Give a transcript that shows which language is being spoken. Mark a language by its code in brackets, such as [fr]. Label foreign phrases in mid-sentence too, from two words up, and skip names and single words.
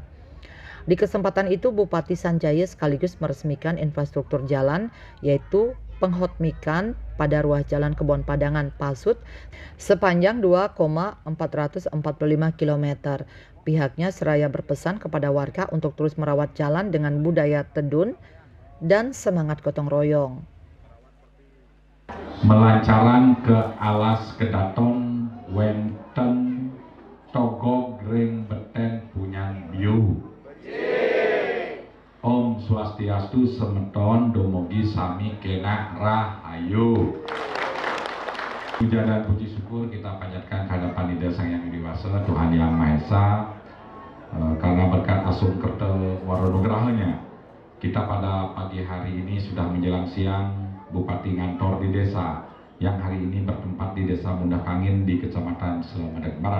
[id] Di kesempatan itu Bupati Sanjaya sekaligus meresmikan infrastruktur jalan, yaitu penghotmikan pada ruas jalan Kebon Padangan Pasut sepanjang 2,445 km. Pihaknya seraya berpesan kepada warga untuk terus merawat jalan dengan budaya tedun dan semangat gotong royong. [ban] melancaran ke alas kedaton wenten togog ring beten punyang biu. Om Swastiastu semeton domogi sami kena rahayu. [id] Puja dan puji syukur kita panjatkan kehadapan Ida Sang Yang Widi Tuhan Yang Maha Esa, karena berkat [ban] asum kerta waronugrahanya [id] kita pada pagi hari ini sudah menjelang siang Bupati Ngantor di desa yang hari ini bertempat di Desa Munda Kangin di Kecamatan Slemadeg Barat.